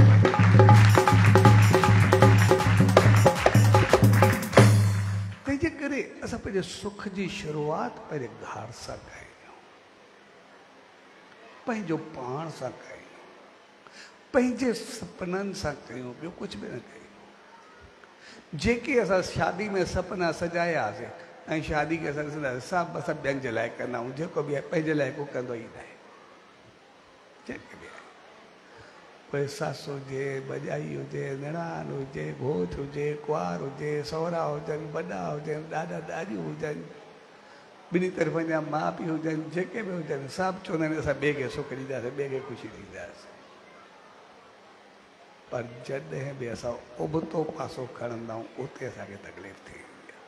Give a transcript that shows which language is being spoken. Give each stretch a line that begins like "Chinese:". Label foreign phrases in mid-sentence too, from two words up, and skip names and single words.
Sindhi: तंहिंजे करे असां पंहिंजे सुख जी शुरूआति पंहिंजे घर सां कयूं, पंहिंजो पाण सां कयूं, पंहिंजे सपननि सां कयूं, ॿियो कुझु बि न कयूं। जेके असां शादी में सपना सजायासीं ऐं शादी खे असां ॾिसंदासीं, सभु असां ॿियनि जे लाइ कंदा आहियूं, जेको बि आहे पंहिंजे लाइ को कंदो ई न आहे, जेके बि आहे, कोई ससु हुजे, भॼाई हुजे, निणान हुजे, घोट हुजे, कुंवार हुजे, सहुरा हुजनि, वॾा हुजनि, ॾाॾा ॾाॾियूं हुजनि, ॿिनी तरफ़नि जा माउ पीउ हुजनि, जेके बि हुजनि, सभु चवंदा आहिनि असां ॿिए खे सुख ॾींदासीं, ॿिए खे ख़ुशी ॾींदासीं, पर जॾहिं बि असां उबतो पासो खणंदा आहियूं, उते असांखे तकलीफ़ थी वेंदी आहे।